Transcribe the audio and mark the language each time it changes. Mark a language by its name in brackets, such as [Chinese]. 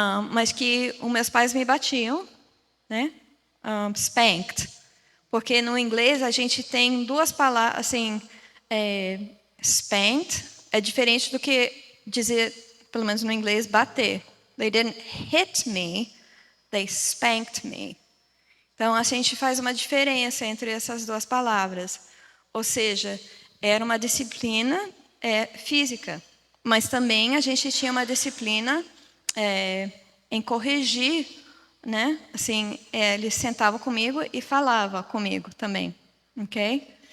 [Portuguese] Mas que os meus pais me batiam, né? Spanked. Porque no inglês a gente tem duas palavras, assim, spanked é diferente do que dizer, pelo menos no inglês, bater. [English] They didn't hit me, they spanked me. [Portuguese] Então a gente faz uma diferença entre essas duas palavras. Ou seja, era uma disciplina física, mas também a gente tinha uma disciplina em corrigir, né? Assim, ele sentava comigo e falava comigo também, ok?